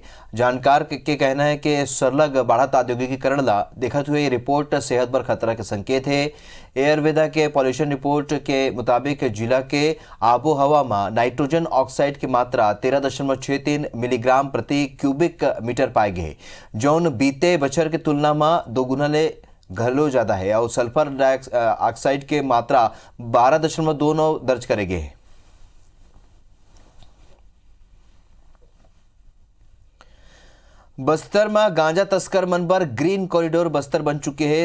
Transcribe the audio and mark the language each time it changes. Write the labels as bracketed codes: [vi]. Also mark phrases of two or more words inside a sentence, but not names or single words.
[hne] जानकार के कहना है कि सरलग बढ़त औद्योगिकीकरण ला देखते हुए ये रिपोर्ट सेहत पर खतरा के संकेत है। एयर वेदा के [en] pollution report [hne] के मुताबिक जिला के आबो हवा में [en] nitrogen oxide [hne] की मात्रा 13.63 मिलीग्राम प्रति [en] cubic meter [hne] पाए गए, जौन बीते बछर के तुलना में 2 गुना ले घलो ज़्यादा है और [en] sulfur dioxide [hne] के मात्रा 12.29 दर्ज करे गए हैं। बस्तर में गांजा तस्कर मन पर [en] green corridor [hne] बस्तर बन चुके हैं।